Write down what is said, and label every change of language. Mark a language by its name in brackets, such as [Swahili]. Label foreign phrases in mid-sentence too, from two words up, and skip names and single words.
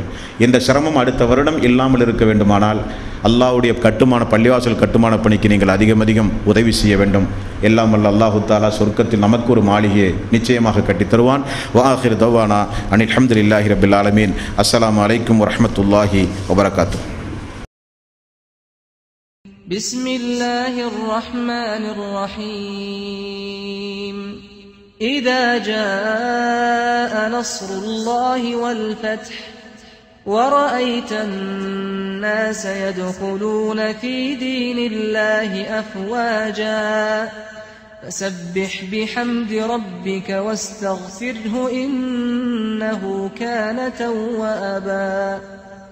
[Tamil] இந்த சிரமம் அடுத்த வருடம் இல்லாமல் இருக்க வேண்டுமானால் அல்லாஹ்வுடைய கட்டுமான, பள்ளிவாசல் கட்டுமான பணிக்கு நீங்கள் அதிகம் உதவி செய்ய வேண்டும். எல்லாம் வல்ல [Arabic] الله تعالى [Tamil] சொர்க்கத்தில் நமக்கு ஒரு மாளிகையை நிச்சயமாக கட்டித் தருவான். [Arabic] وآخر دعوانا أن الحمد لله رب العالمين. السلام عليكم ورحمة الله وبركاته. بسم الله الرحمن الرحيم إذا جاء نصر الله والفتح ورأيت الناس يدخلون في دين الله أفواجا فسبح بحمد ربك واستغفره إنه كان توابا